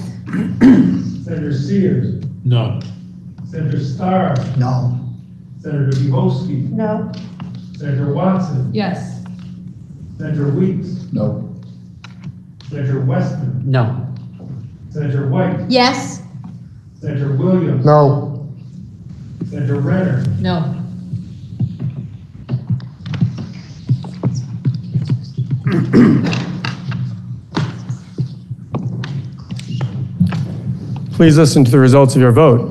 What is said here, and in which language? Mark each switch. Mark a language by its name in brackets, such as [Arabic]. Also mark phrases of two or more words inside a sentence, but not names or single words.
[English] Senator Sears. No. Senator Starr. No. Senator Bihowski. No. Senator Watson. Yes. Senator Weeks. No. Senator Westman. No. Senator White. Yes. Senator Williams. No. Senator Renner. No. Please listen to the results of your vote.